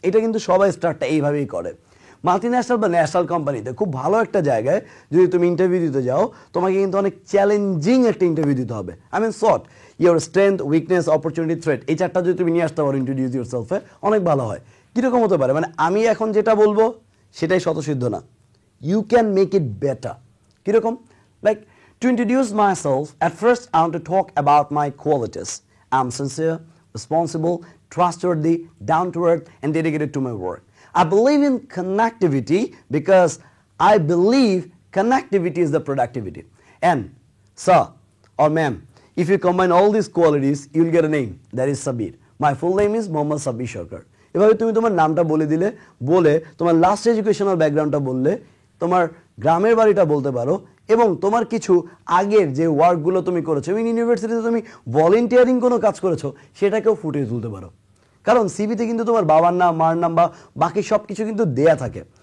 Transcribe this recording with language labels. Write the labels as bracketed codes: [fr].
[bn] এটা কিন্তু সবাই স্টার্টটা এইভাবেই করে। মাল্টিন্যাশনাল বা ন্যাশনাল কোম্পানিতে খুব ভালো একটা জায়গায় যদি তুমি ইন্টারভিউ দিতে যাও, তোমাকে কিন্তু অনেক চ্যালেঞ্জিং একটা ইন্টারভিউ দিতে হবে। [en] short, your strength, weakness, opportunity, threat, [bn] এই চারটা যদি তুমি নিয়ে আসতে পারো [en] introduce your সেলফে, [bn] অনেক ভালো হয়। কীরকম হতে পারে? আমি এখন যেটা বলবো সেটাই স্বতঃসিদ্ধ না, [en] You can make it better. [bn] কীরকম? [en] Like, to introduce myself, at first I want to talk about my qualities. I'm sincere, responsible, trustworthy, down to earth, and dedicated to my work. I believe in connectivity because I believe connectivity is the productivity. And, sir or ma'am, if you combine all these qualities, you'll get a name, that is Sabbir. My full name is Mohammad Sabbir Sarkar. [bn] এভাবে তুমি তোমার নামটা বলে দিলে, বলে তোমার last educational ব্যাকগ্রাউন্ডটা বললে, তোমার গ্রামের বাড়িটা বলতে পারো, এবং তোমার কিছু আগের যে ওয়ার্কগুলো তুমি করেছো, ইউনিভার্সিটিতে তুমি ভলেন্টিয়ারিং কোনো কাজ করেছো, সেটাকেও ফুটিয়ে তুলতে পারো। কারণ সিভিতে কিন্তু তোমার বাবার নাম, মার নাম বা বাকি সব কিছু কিন্তু দেয়া থাকে।